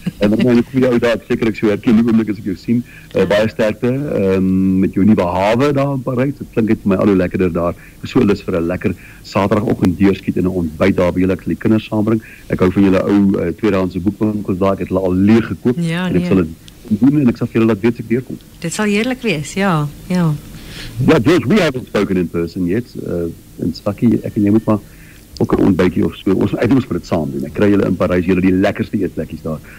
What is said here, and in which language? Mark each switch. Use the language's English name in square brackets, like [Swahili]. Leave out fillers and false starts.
[Afrikaans] En dan moet ek vir jou daar seker ek so herken die oomblik as ek jou sien. Baie sterkte met jou nuwe hawe daar in Parys. Dit klink net vir my al hoe lekkerder daar. Ek is so lus vir 'n lekker Saterdagoggend deurskiet en 'n ontbyt daar by julle. Ek sal die kinders saambring. Ek hou van julle ou tweedehandse boekwinkels daar. Ek het hulle al leeg gekoop ja, en ek sal dit doen en ek sal vir julle laat weet as ek deurkom. Dit sal heerlik wees, ja. Ja, [English] George, we haven't spoken in person yet. [Afrikaans] En Sakkie, ek en jy moet maar ook 'n ontbytjie of so. Ons moet dit saam doen. Ek kry julle in Parys, julle die lekkerste eetplekkies daar.